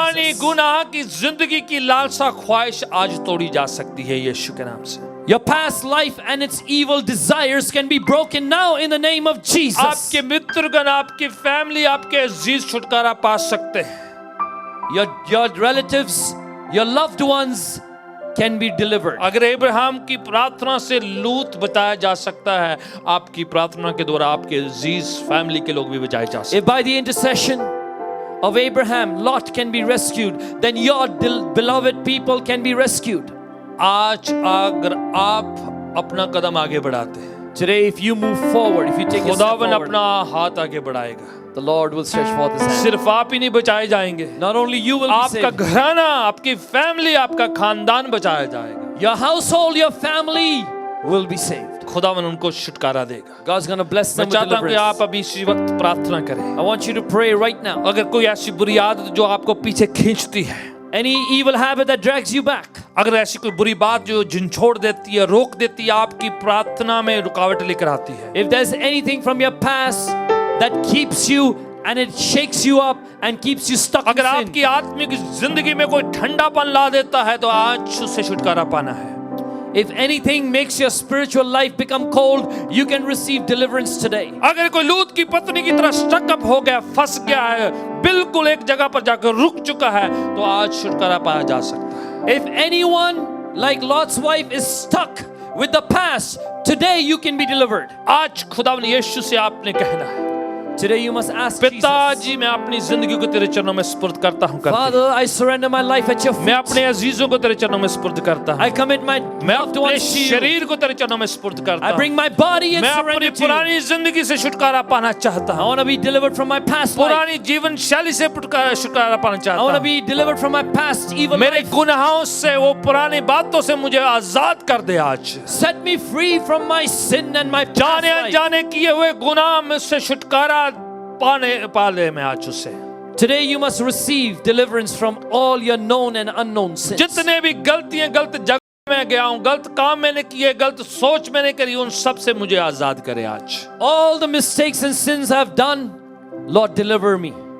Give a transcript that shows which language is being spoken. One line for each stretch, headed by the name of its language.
Hindi: पुरानी
English: Jesus.
Hindi: गुनाह की जिंदगी की लालसा ख्वाहिश आज तोड़ी जा सकती है यीशु के नाम से।
English: Your past life and its evil desires can be broken now in the name of Jesus.
Hindi: आपके मित्रगण, आपकी फैमिली, आपके अजीज छुटकारा पा सकते हैं।
English: Your relatives, your loved ones can be delivered.
Hindi: अगर अब्राहम की प्रार्थना से लूत बचाया जा सकता है, आपकी प्रार्थना के द्वारा आपके अजीज फैमिली के लोग भी बचाए जा सकते
English: If by the intercession of Abraham, Lot can be rescued, then your beloved people can be rescued.
Hindi: हैं। आज अगर आप अपना कदम आगे बढ़ाते हैं,
English: Today, if you move forward, if you take a step
Hindi: खुदावन
English: forward,
Hindi: अपना हाथ आगे बढ़ाएगा।
English: the Lord will stretch forth His hand.
Hindi: सिर्फ आप ही नहीं बचाए जाएंगे,
English: Not only you will be
Hindi: आपका
English: saved,
Hindi: घराना, आपकी फैमिली, आपका खानदान बचाया जाएगा।
English: your household, your family will be saved.
Hindi: खुदावन उनको छुटकारा देगा।
English: God's going to bless
Hindi: मैं
English: them with
Hindi: चाहता हूं कि आप
English: deliverance.
Hindi: अभी इसी वक्त प्रार्थना करें।
English: I want you to pray right now.
Hindi: अगर कोई ऐसी बुरी आदत जो आपको पीछे खींचती है,
English: Any evil habit that drags you back,
Hindi: अगर ऐसी कोई बुरी बात जो झंझोड़ देती है, रोक देती है, आपकी प्रार्थना में रुकावट लेकर आती है,
English: if there's anything from your past that keeps you and it shakes you up and keeps you stuck in
Hindi: आपकी आत्मिक जिंदगी में कोई ठंडापन ला देता है, तो आज उससे छुटकारा पाना है।
English: if anything makes your spiritual life become cold, you can receive deliverance today.
Hindi: अगर कोई लूत की पत्नी की तरह स्टक अप हो गया, फंस गया है, बिल्कुल एक जगह पर जाकर रुक चुका है, तो आज छुटकारा पाया जा सकता है।
English: If anyone like Lot's wife is stuck with the past, today you can be delivered.
Hindi: आज खुदावन यीशु से आपने कहना है,
English: Today you must ask Jesus,
Hindi: पिताजी मैं अपनी जिंदगी को तेरे चरणों में सुपुर्द करता हूँ।
English: Father, I surrender my life at your
Hindi: मैं
English: feet.
Hindi: अपने अजीजों को तेरे चरणों में सुपुर्द करता हूँ।
English: I commit my
Hindi: मैं
English: loved
Hindi: अपने
English: ones to you.
Hindi: शरीर को तेरे चरणों में सुपुर्द करता
English: I
Hindi: हूँ।
English: bring my body and
Hindi: मैं अपनी
English: surrender to you.
Hindi: पुरानी जिंदगी से छुटकारा पाना चाहता
English: I
Hindi: हूँ।
English: want to be delivered from my past life.
Hindi: पुरानी जीवन शैली से छुटकारा पाना
English: I
Hindi: चाहता
English: want to
Hindi: हूँ।
English: be delivered from my past evil
Hindi: मेरे
English: life.
Hindi: गुनाहों से, वो पुरानी बातों से मुझे आजाद कर दे आज।
English: Set me free from my sin and my past
Hindi: जाने
English: life.
Hindi: अनजाने किए हुए गुनाह में से छुटकारा पा ले मैं आज उससे।
English: Today you must receive deliverance from all your known and unknown sins.
Hindi: जितने भी गलतियां, गलत जगह में गया हूँ, गलत काम मैंने किए, गलत सोच मैंने करी, उन सब से मुझे आजाद करे आज।
English: All the mistakes and sins I've done, Lord, deliver me.